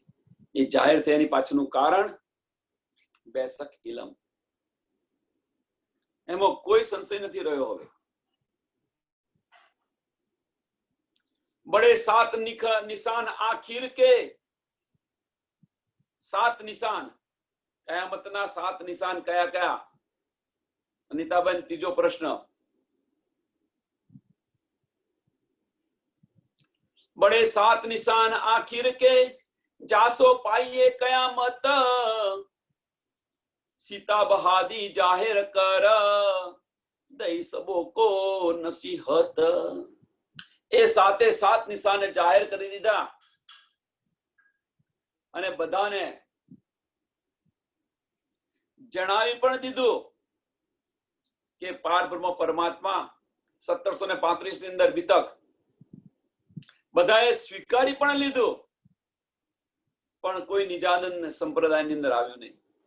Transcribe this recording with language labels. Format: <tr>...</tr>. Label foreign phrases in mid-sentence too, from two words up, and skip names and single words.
<gu>એ જાહેર થયાની પાછળનું કારણ બેસક ઇલમ, એમાં કોઈ સંશય નથી રહ્યો. હવે</gu> <hi>बड़े सात निशान आखिर के,</hi> <gu>સાત નિશાન, કયામતના સાત નિશાન કયા કયા? અનિતાબેન, ત્રીજો પ્રશ્ન.</gu> <hi>बड़े सात निशान आखिर के, जासो पाइए कयामत, सीता बहादी जाहिर कर, दई सबो को नसीहत.</hi> <gu>એ સાતે સાત નિશાને જાહેર કરી દીધા અને બધાને જણાવી પણ દીધું કે પાર બ્રહ્મ પરમાત્મા 1735 ની અંદર બીતક બધાએ સ્વીકારી પણ લીધું, પણ કોઈ નિજાનંદ સંપ્રદાયની અંદર આવ્યું નહીં.</gu>